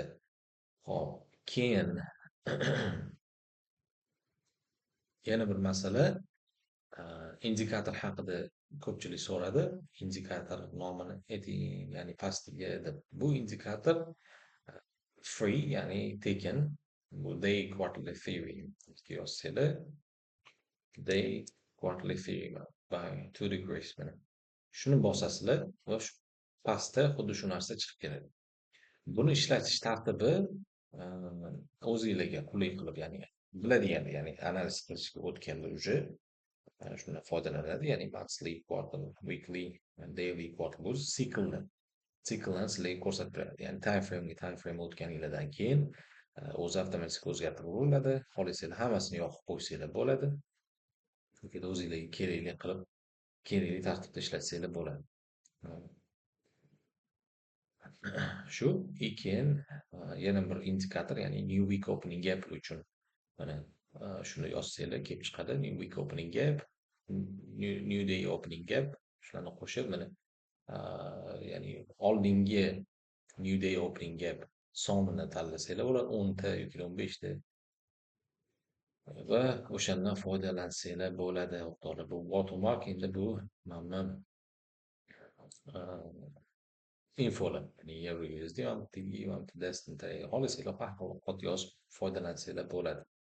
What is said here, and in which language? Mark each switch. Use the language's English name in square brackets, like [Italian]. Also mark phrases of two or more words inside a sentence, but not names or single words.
[Uzbek] Hop, keyin yana bir masala, indikator haqida ko'pchilik so'radi. Indikator nomini ayting, ya'ni pastiga deb. Bu indikator free, ya'ni tekin. Bu [English] day quarterly theory [Uzbek] yozsanglar, [English] day quarterly theory by 2 degrees [Uzbek] mana. Shuni bosasizlar va pastda xuddi shu narsa chiqib keladi. Buni ishlatish tartibi o'zingizlarga qulay qilib, ya'ni biladiganlar, ya'ni analiz qilishga o'tganlar уже shundan foydalanadi. Ya'ni [English] monthly, quarterly, weekly, daily, quarterly [Uzbek] bu siklni sizlarga ko'rsatib beradi. Ya'ni [English] time frame [Uzbek] o'tganinglardan keyin o'zi avtomatik o'zgartirib yuboriladi. Xohlasanglar hammasini yoqib qo'ysanglar bo'ladi. Yoki o'zingizlarga kerakli qilib, kerakli tartibda ishlatsanglar bo'ladi. Shu keyin yana bir indikator, ya'ni [English] new week opening gap [Uzbek] uchun mana shuni yozsanglar kelib chiqadi. [English] New week opening gap, new day opening gap, [Uzbek] shularni qo'shib mana ya'ni oldingi [English] new day opening gap [Uzbek] sonini tanlasanglar bo'ladi, 10 ta yoki 15 ta va o'shandan foydalansanglar bo'ladi. O'rtoqlar, bu watermark endi bu mana infolar, ya'ni Euro USD ham, TD ham, TDS xohlasanglar faqat yozib foydalansanglar bo'ladi.